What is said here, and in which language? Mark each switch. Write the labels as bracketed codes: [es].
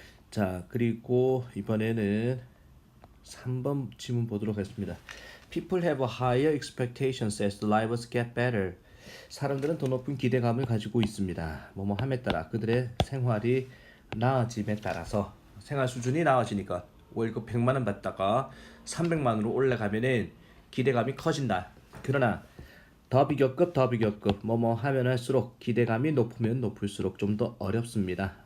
[ko] 자, 그리고 이번에는 3번 지문 보도록 하겠습니다. [en] People have higher expectations as lives get better. [ko] 사람들은 더 높은 기대감을 가지고 있습니다. 뭐뭐 함에 따라 그들의 생활이 나아짐에 따라서 생활 수준이 나아지니까 월급 100만 원 받다가 300만 원으로 올라가면은 기대감이 커진다. 그러나 더 비교급 뭐뭐 하면 할수록 기대감이 높으면 높을수록 좀 더 어렵습니다.